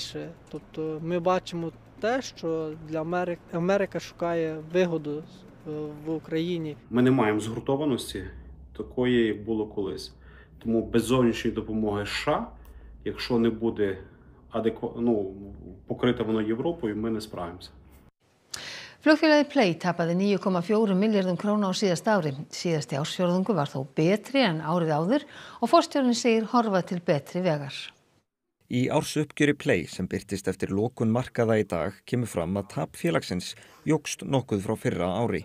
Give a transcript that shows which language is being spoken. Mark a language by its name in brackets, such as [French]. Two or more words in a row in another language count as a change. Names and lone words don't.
[Ukrainian] Тобто ми бачимо те, що для Америка шукає вигоду в Україні. Ми не маємо згуртованості такої, як було колись. Тому без зовнішньої допомоги США, якщо не буде покрите воно Європою, ми не справимося. [Icelandic] Flugfélagið Play tapaði 9,4 milljörðum króna á síðasta ári. Síðasti ársfjórðungur var þó betri en árið áður og forstjórinn segir horfa til betri vegar. Í ársuppgjöri Play sem birtist eftir lokun markaða í dag kemur fram að tap félagsins jókst nokkuð frá fyrra ári.